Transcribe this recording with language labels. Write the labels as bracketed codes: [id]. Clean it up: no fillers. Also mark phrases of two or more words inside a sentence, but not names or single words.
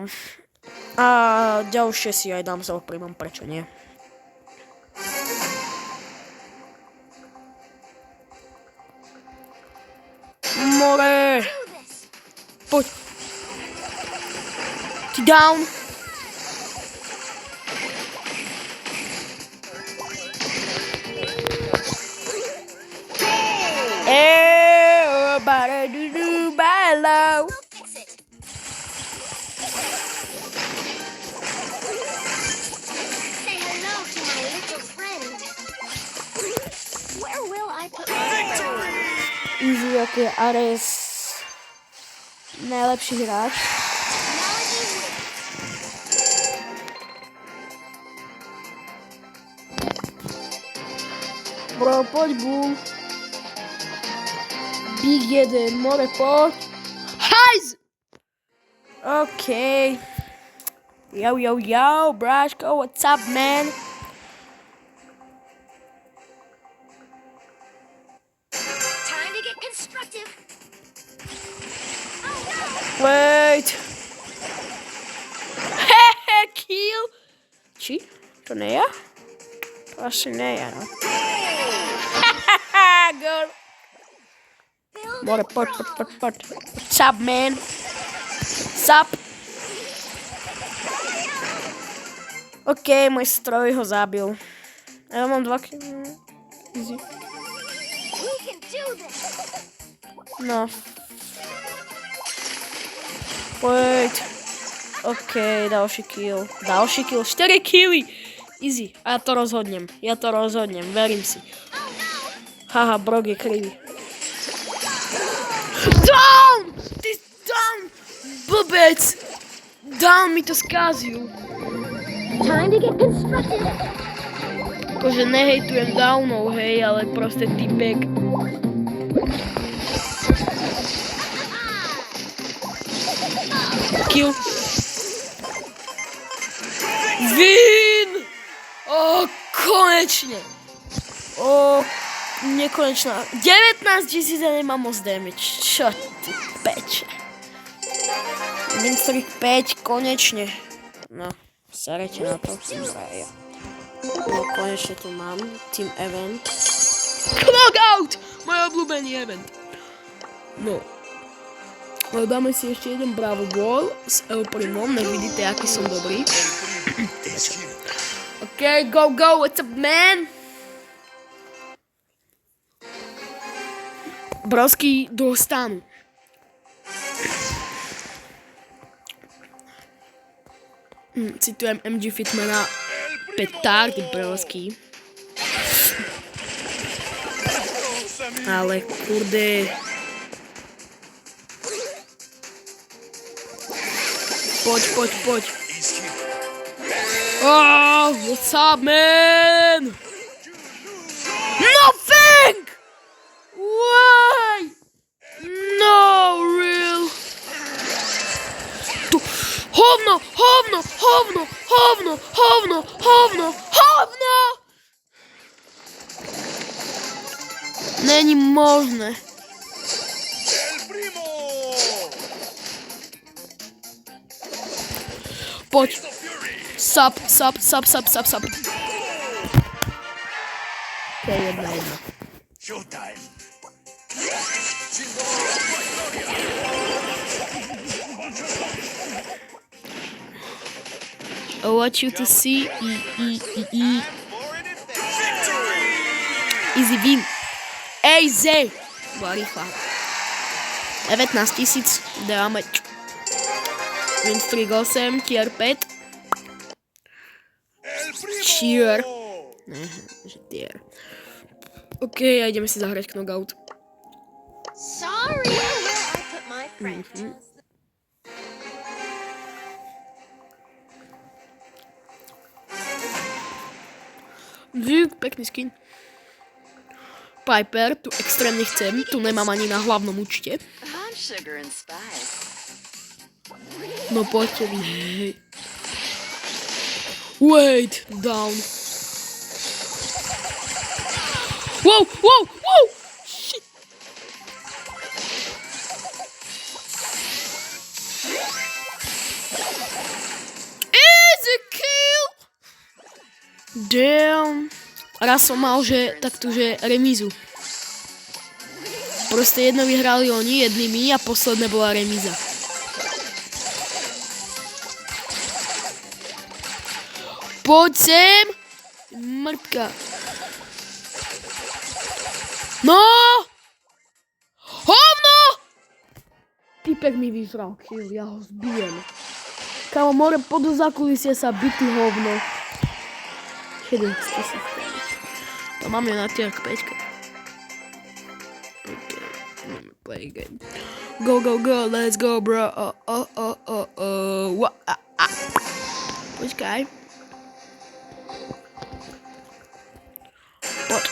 [sk] A ďalšie si aj dám s El Primom, prečo nie? More! Poď! Ty down! [en] Hello! Easy, OK, Ares. [sk] Najlepší hráč. Bro, poď boom. Big 1, more poď. Hajz! OK. Yo, Braško, [en] what's up, man? Wait. Kill. [sk] Či? To ne ja? To asi ne ja, no. Girl. More, poď. [en] What's up, man? What's up? [sk] OK, môj stroj ho zabil. Ja mám 2 kills. Easy. No. Wait. OK, ďalší kill. 4 killy. Easy. A ja to rozhodnem, verím si. Haha, Brock je krivý. [en] Down! [sk] Ty down! Blbec! Down mi to skázil. [en] Time to get constructed. [sk] Akože nehejtujem downov, hej, ale proste typek. [en] Kill. Win! [sk] O, konečne. O, nekonečná. 19 000 a nemám moc damage. Čo ty peče. [en] Win streak 5, konečne. [sk] No, serete na to. No, konečne tu mám. [en] Team event. Knockout! [sk] Môj obľúbený event. No. No, dáme si ešte jeden Bravo Ball s El Primom, nech vidíte, aký som dobrý. [en] OK, go, go, what's up, man? [sk] Brosky dostanú. Citujem MG Fitmana, petardy brosky. Ale kurde... Poď. [en] Oh, what's up, man? Nothing! Why? No, real. [sk] Hovno! [cs] Není možné. [sk] Poď. Sap. To je jedna. [en] I want you to see easy win. Easy. [sk] Bola rýchla. 19 000 damage. [en] Win streak 8, tier 5. Tier. [sk] Že tier. OK, a ideme si zahrať knockout. [en] Sorry, where I put my friend. [sk] Pekný skin. Piper, tu extrémne chcem, tu nemám ani na hlavnom účte. No poďte vy, hej. [en] Wait, down. Wow! Shit. Easy kill! Damn. [sk] Raz som mal, že takto, že remízu. Proste jedno vyhrali oni, jednými a posledné bola remíza. Poď sem! Mrtka. No! Hovno! Typek mi vyžral kill, ja ho zbijem. Kámo, more podu za kulisie sa bytý hovno. 70 000. To mám ju na tier 5. [en] OK, play game. Go, let's go, bro. [sk] Počkaj. Poď.